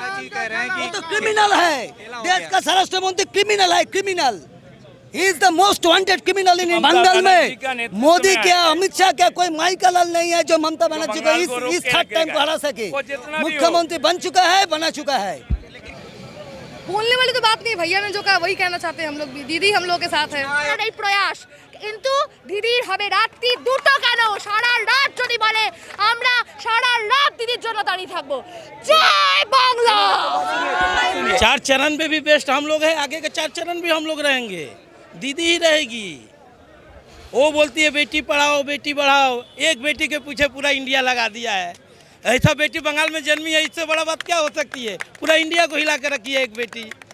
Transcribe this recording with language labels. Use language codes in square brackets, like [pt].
[hi] कह रहे हैं कि तो क्रिमिनल है, देश का स्वराष्ट्र मंत्री क्रिमिनल है, criminal. [en] He is the most wanted criminal in [hi] Bengal में। मोदी क्या, अमित शाह क्या, कोई माई का लाल नहीं है जो ममता बनर्जी को इस थर्ड टाइम को हरा सके। मुख्यमंत्री बन चुका है, बना चुका है। बोलने वाली तो बात नहीं, भैया ने जो कहा वही कहना चाहते हैं हम लोग भी। दीदी हम लोग के साथ है [bn] এই প্রয়াস, কিন্তু দিদির হবে রাত্রি দুটো কেন, সারা রাত যদি বলে আমরা সারা রাত দিদির জন্য দাঁড়িয়ে থাকবো। জয় বাংলা। [hi] 4 चरण में भी बेस्ट हम लोग हैं, आगे के 4 चरण भी हम लोग रहेंगे, दीदी ही रहेगी। वो बोलती है बेटी पढ़ाओ बेटी बढ़ाओ, एक बेटी के पीछे पूरा इंडिया लगा दिया है। ऐसा बेटी बंगाल में जन्मी है, इससे बड़ा बात क्या हो सकती है? पूरा इंडिया को हिला कर रखी है एक बेटी।